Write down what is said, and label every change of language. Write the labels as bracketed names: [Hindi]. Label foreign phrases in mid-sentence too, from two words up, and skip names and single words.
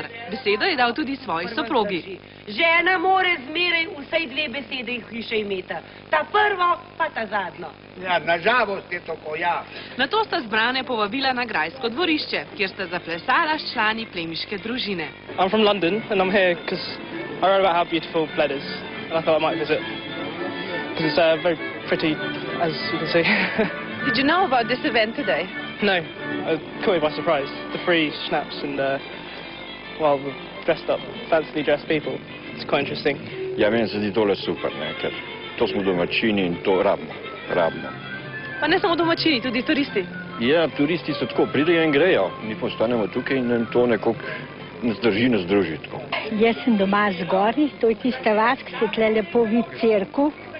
[Slovenian] Besedo je dal tudi svoji soprogi. Žena more zmeraj vsaj 2 besede v hiše imeti. Ta prvo, pa ta zadnjo. Ja, nažalost je tako, ja. Nato sta zbrane povabila na grajsko dvorišče, kjer sta zaplesala s člani plemiške družine. [English] I'm from London and I'm here because I read about how beautiful Bled is and I thought I might visit because it's very pretty, as you can see. Did you know about this event today? No, it caught me by surprise. The free schnapps and well, the dressed up, fancily dressed people. It's quite interesting. [Slovenian] Ja, meni se zdi tole super, ne, ker to smo domačini in to rabimo. Pa ne samo domačini, tudi turisti. Ja, turisti so tako, pridejo in grejo. Mi postanemo tukaj in to nekako nas drži, nas druži tako. Jaz sem doma zgori, to je tista vas, ki se tle lepo vidi cerkev.